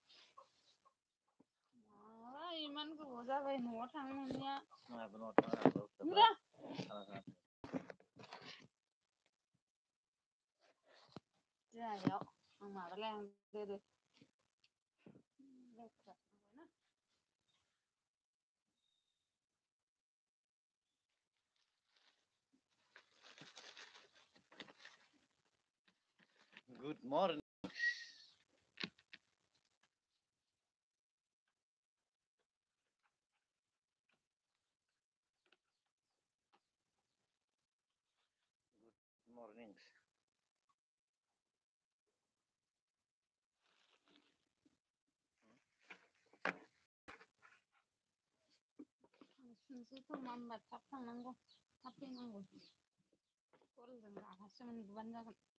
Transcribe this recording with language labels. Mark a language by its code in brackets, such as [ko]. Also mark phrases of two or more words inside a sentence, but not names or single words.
[brx] इमान गोबाव जाबाय न'आव थांनो मोनैया। आंहाबो न'आव थाङा जायाव आं माबालाय आं गोदो लेथ्रा थांबायना। [en] Good morning. Good mornings. [brx] नोंसोरथ' मा होनबा थाब थांनांगौ थाब फैनांगौ कलजों लागासो मोनगोबानो जागोन।